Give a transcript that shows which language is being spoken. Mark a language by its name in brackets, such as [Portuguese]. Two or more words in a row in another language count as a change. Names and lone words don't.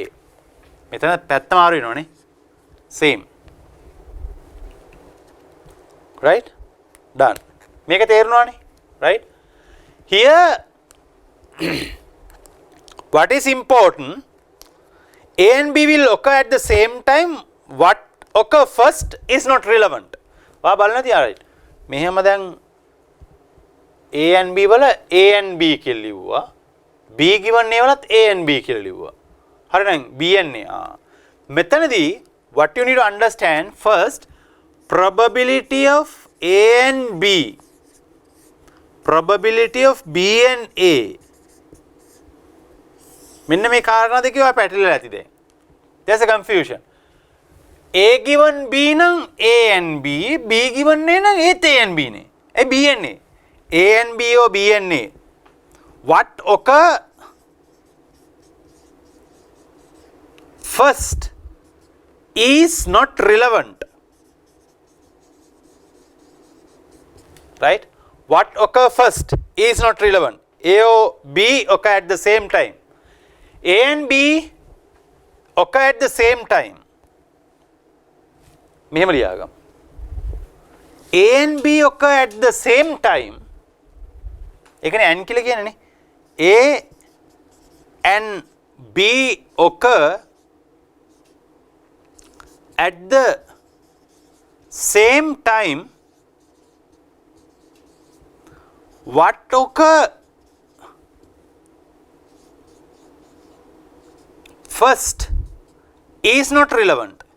[Sinhala] මෙතන පැත්ත මාරු වෙනවනේ. [English] Same. Right? Done. [Sinhala] මේක තේරුණානේ? [English] Right? Here what is important, A and B will occur at the same time. What occur first is not relevant. [Sinhala] ඔයා බලන්න තියා right. මෙහෙම දැන් [English] A and B [Sinhala] වල [English] A and B [Sinhala] කියලා ලිව්වා. B given A වලත් [English] A and B [Sinhala] කියලා ලිව්වා. හරි නං [English] B and A. මෙතනදී what you need to understand first, probability of A and B, probability of B and A. [Sinhala] මෙන්න මේ කාරණා දෙකේ ඔය පැටලලා ඇති දැන්. [English] There's a confusion. A given B නම් A and B, B given A නම් ඒත් A and B නේ. ඒ B and A. A and B or B and A. What occur first is not relevant. Right? What occur first is not relevant. A or B occur at the same time. A and B occur at the same time. [Sinhala] මෙහෙම ලියාගමු. [English] A and B occur at the same time. [Sinhala] ඒ කියන්නේ and කියලා කියන්නේ නේ. [English] A and B occur at the same time. What occur first is not relevant.